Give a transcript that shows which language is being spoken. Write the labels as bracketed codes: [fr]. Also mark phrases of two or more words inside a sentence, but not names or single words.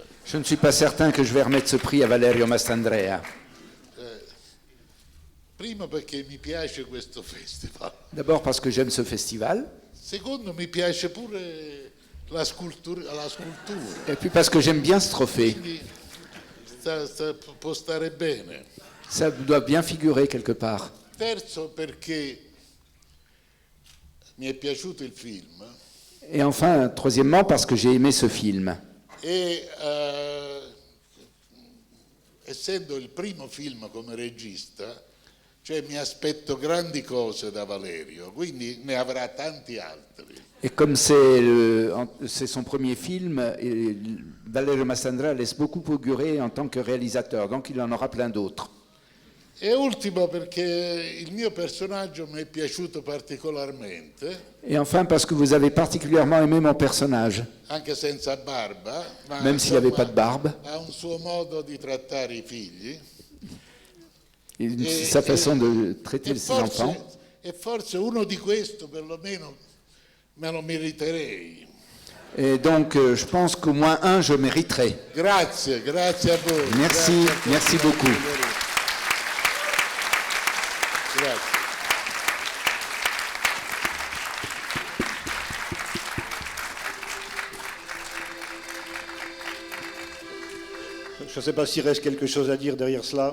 [fr] Je ne suis pas certain que je vais remettre ce prix à Valerio Mastandrea. [it] Primo perché mi piace questo festival. [fr] D'abord parce que j'aime ce festival. [it] Secondo, mi piace pure la scultura. [fr] Et puis parce que j'aime bien ce trophée. [it] Quindi può stare bene. [fr] Ça doit bien figurer quelque part. [it] Terzo perché mi è piaciuto il film. [fr] Et enfin, troisièmement, parce que j'ai aimé ce film. [it] E essendo il primo film come regista, cioè mi aspetto grandi cose da Valerio, quindi ne avrà tanti altri. [fr] Et comme c'est son premier film, Valerio Mastandrea laisse beaucoup augurer en tant que réalisateur, donc il en aura plein d'autres. [it] E ultimo perché il mio personaggio mi è piaciuto particolarmente. [fr] Et enfin parce que vous avez particulièrement aimé mon personnage. [it] Anche senza barba, ma [fr] même s'il n'y avait pas de barbe. [it] Ha un suo modo di trattare i figli. [fr] Sa façon de traiter ses enfants. [it] E forse uno di questo perlomeno me lo meriterei. [fr] Et donc je pense qu'au moins un je mériterai. [it] Grazie a voi. [fr] Merci, merci beaucoup. [it] Grazie. [fr] Je ne sais pas s'il reste quelque chose à dire derrière cela.